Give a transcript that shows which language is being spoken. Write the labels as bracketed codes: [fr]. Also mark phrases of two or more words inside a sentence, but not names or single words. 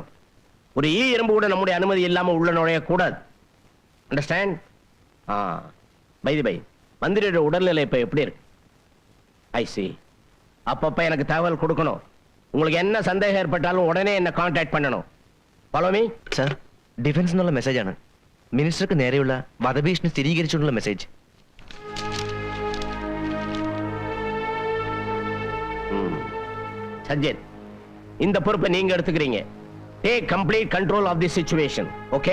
[ta] ஒரு எறும்பு கூட நம்முடைய அனுமதி இல்லாம உள்ள நுழைய கூடாது. அண்டர்ஸ்டாண்ட்? பை மந்திரியோட உடல்நிலை இப்ப எப்படி இருக்கு? [en] I see. [ta] அப்பப்ப எனக்கு தகவல் கொடுக்கணும். உங்களுக்கு என்ன சந்தேகம் ஏற்பட்டாலும் உடனே என்ன கான்டாக்ட் பண்ணணும். [en] follow me. [ml] സർ, ഡിഫൻസ് എന്നുള്ള മെസ്സേജ് ആണ്. മിനിസ്റ്റർക്ക് നേരെയുള്ള വധഭീഷണി സ്ഥിരീകരിച്ചുകൊണ്ടുള്ള മെസ്സേജ്. [ta] சஜ்ஜன், இந்த பொறுப்பை நீங்க எடுத்துக்கிறீங்க. [en] take complete control of the situation. ஓகே